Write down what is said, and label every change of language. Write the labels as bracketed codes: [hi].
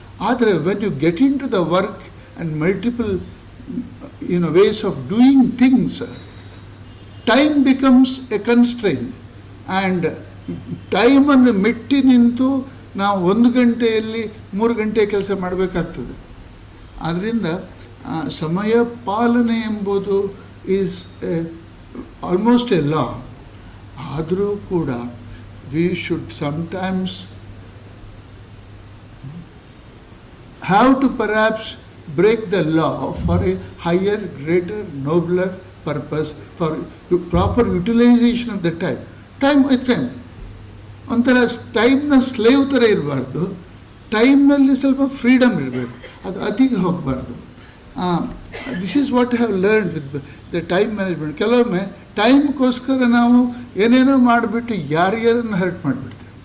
[en] ಆದರೆ when you get into the work and multiple ways of doing things, time becomes a constraint. [kn] And ಟೈಮನ್ನು ಮೆಟ್ಟಿ ನಿಂತು ನಾವು 1 ಗಂಟೆಯಲ್ಲಿ 3 ಗಂಟೆ ಕೆಲಸ ಮಾಡಬೇಕಾಗ್ತದೆ. ಆದ್ದರಿಂದ ಸಮಯ ಪಾಲನೆ ಎಂಬುದು [en] Is almost a law. [kn] ಆದರೂ ಕೂಡ [en] We should sometimes have to perhaps break the law for a higher, greater, nobler purpose, for proper utilization of the time. [kn] Time ಒಂಥರ ಟೈಮ್ನ ಸ್ಲೇವ್ ಥರ ಇರಬಾರ್ದು, ಟೈಮ್ನಲ್ಲಿ ಸ್ವಲ್ಪ ಫ್ರೀಡಮ್ ಇರಬೇಕು, ಅದು ಅತಿಗೆ ಹೋಗಬಾರ್ದು. [en] This is what I have learn with the time management. [kn] ಕೆಲವೊಮ್ಮೆ ಟೈಮ್ಗೋಸ್ಕರ ನಾವು ಏನೇನೋ ಮಾಡಿಬಿಟ್ಟು ಯಾರ್ಯಾರನ್ನು ಹರ್ಟ್ ಮಾಡಿಬಿಡ್ತೀವಿ.